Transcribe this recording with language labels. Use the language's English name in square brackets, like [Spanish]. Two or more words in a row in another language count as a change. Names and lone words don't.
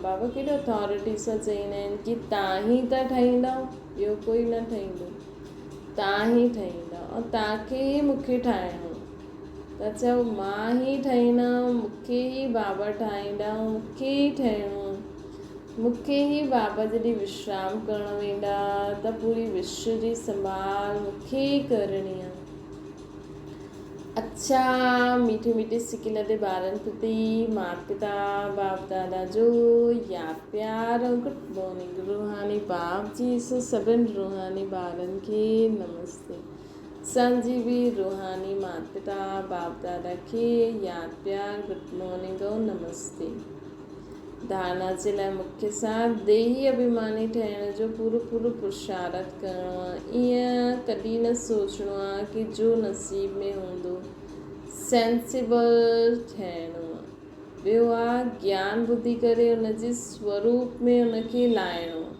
[Sindhi] बाबा केॾो अथॉरिटी सां चईंदा आहिनि कि तव्हां ई त ठाहींदव, ॿियो कोई न ठाहींदो, तव्हां ई ठाहींदव ऐं तव्हांखे ई मूंखे ठाहिणो। त चओ मां ई ठाहींदमि, मूंखे ई बाबा ठाहींदा, मूंखे ई ठहिणो, मूंखे ई बाबा जॾहिं विश्राम करणु वेंदा त पूरी विश्व जी संभाल मूंखे ई करणी आहे। अच्छा मीठे मीठे सिके लॾे ॿारनि प्रति माता पिता बाप दादा जो यादि प्यार ऐं [English] good morning. [Sindhi] रूहानी बाप जी सो सभिनि रूहानी ॿारनि खे नमस्ते। असांजी बि रूहानी माता पिता बाप दादा खे यादि प्यार [English] good morning [Sindhi] ऐं नमस्ते। धारणा जे लाइ मुख्य साथ देही अभिमानी ठहिण जो पूरो पुरुषारत करिणो आहे। ईअं कॾहिं न सोचणो आहे कि जो नसीब में हूंदो, सेंसिबल ठहिणो आहे। ॿियो आहे ज्ञान ॿुधी करे उनजे स्वरूप में उनखे लाहिणो आहे।